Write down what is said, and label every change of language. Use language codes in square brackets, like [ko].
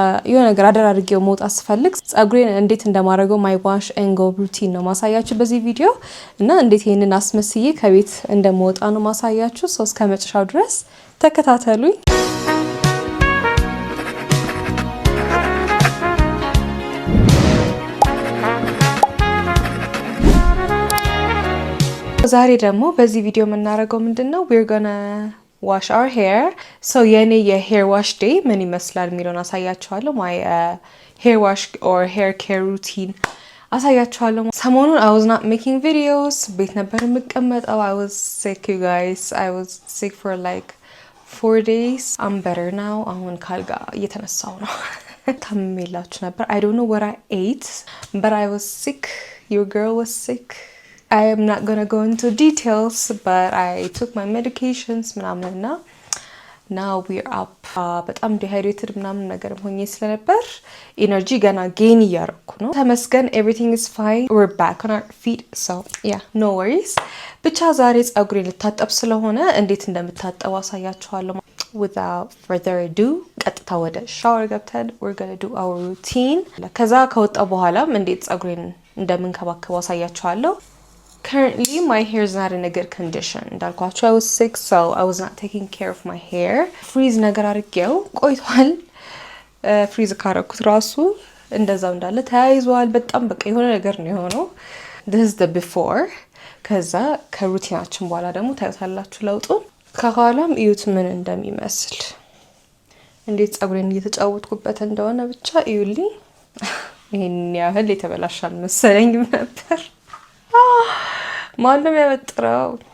[am] የሆነ ነገር አደራርጌው መውጣት ስፈልግ ጸጉሬን እንዴት እንደማደርገው ማይ ዋሽ ኤንድ ጎ ሩቲን ነው ማሳያችሁ በዚህ ቪዲዮ እና እንዴት ይሄንን አስመስዬ ከቤት እንደምወጣ ነው ማሳያችሁ። ሰው እስከ መጨረሻው ድረስ ተከታተሉኝ። ዛሬ ደግሞ በዚህ ቪዲዮ የምናደርገው ምንድነው [en] we're gonna wash our hair. so የኔ የhair wash day [am] ምን ይመስላል የሚለውን አሳያችኋለሁ። [en] my hair wash or hair care routine አሳያችኋለሁ። [am] ሰሞኑን [en] I was not making videos [am] ቤት ነበር የምቀመጠው። [en] I was sick you guys. I was sick for like 4 days. I'm better now. [am] አሁን ካልጋ እየተነሳው ነው። ታምሜላችሁ ነበር። [en] I don't know what I ate but I was sick. Your girl was sick. I am not gonna go into details, but I took my medications [am] ምናምንና [en] now we're up. [am] በጣም dehydrated ምናምን ነገር ሆኜ ስለነበር ኤነርጂ ገና ጌን እያደረኩ ነው። ተመስገን [en] everything is fine. We're back on our feet, so yeah, no worries. [am] ብቻ ዛሬ ጸጉሬን ልታጠብ ስለሆነ እንዴት እንደምታጠብ አሳያችኋለሁ። [en] Without further ado [am] ቀጥታ ወደ ሻወር ገብተን [en] we're gonna do our routine. [am] ከዛ ከወጣ በኋላም እንዴት ጸጉሬን እንደምንከባከበው አሳያችኋለሁ። [en] Currently my hair is not in a good condition. [am] እንዳልኳችሁ [en] I was sick, so I was not taking care of my hair. [am] Freeze ነገር አድርጌው ቆይቷል። ፍሪዝ ካረኩት ራሱ እንደዛው እንዳለ ተያይዟል። በጣም በቃ የሆነ ነገር ነው የሆነው። [en] This is the before. [am] ከዛ ከሩቲናችን በኋላ ደግሞ ታዩታላችሁ ለውጡን። ከኋላም እዩት ምን እንደሚመስል እንዴት ጸጉሬን እየተጫወትኩበት እንደሆነ ብቻ እዩልኝ። ይሄን ያህል የተበላሻል መሰለኝም ነበር። ማንም ያበጥረው